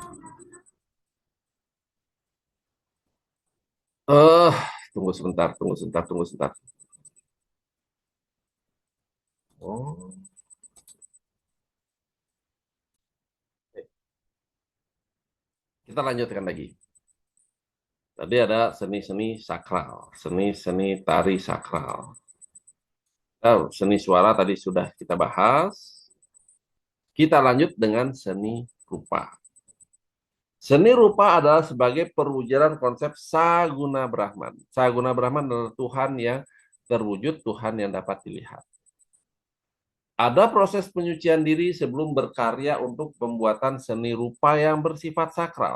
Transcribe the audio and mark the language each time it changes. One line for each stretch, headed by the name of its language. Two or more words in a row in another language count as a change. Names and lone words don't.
Indonesian: Eh, tunggu sebentar, tunggu sebentar, tunggu sebentar. Oh, kita lanjutkan lagi. Tadi ada seni-seni sakral, seni-seni tari sakral. Seni suara tadi sudah kita bahas. Kita lanjut dengan seni rupa. Seni rupa adalah sebagai perwujudan konsep Saguna Brahman. Saguna Brahman adalah Tuhan yang terwujud, Tuhan yang dapat dilihat. Ada proses penyucian diri sebelum berkarya untuk pembuatan seni rupa yang bersifat sakral.